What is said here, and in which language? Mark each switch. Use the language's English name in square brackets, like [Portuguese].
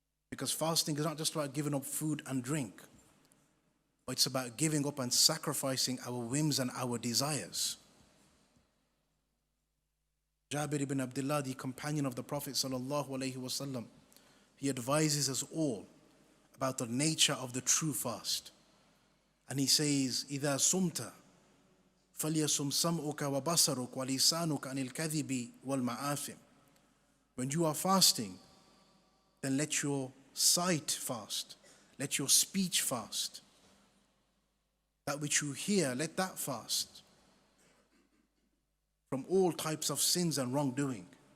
[English] Because fasting is not just about giving up food and drink, but it's about giving up and sacrificing our whims and our desires. Jabir ibn Abdullah, the companion of the Prophet ﷺ, he advises us all about the nature of the true fast. And he says, [Arabic] إِذَا صُمْتَ فَلْيَصُمْ سَمْعُكَ وَبَصَرُكَ وَلِسَانُكَ عَنِ الْكَذِبِ وَالْمَآثِمِ. [English] When you are fasting, then let your sight fast, let your speech fast. That which you hear, let that fast. From all types of sins and wrongdoing.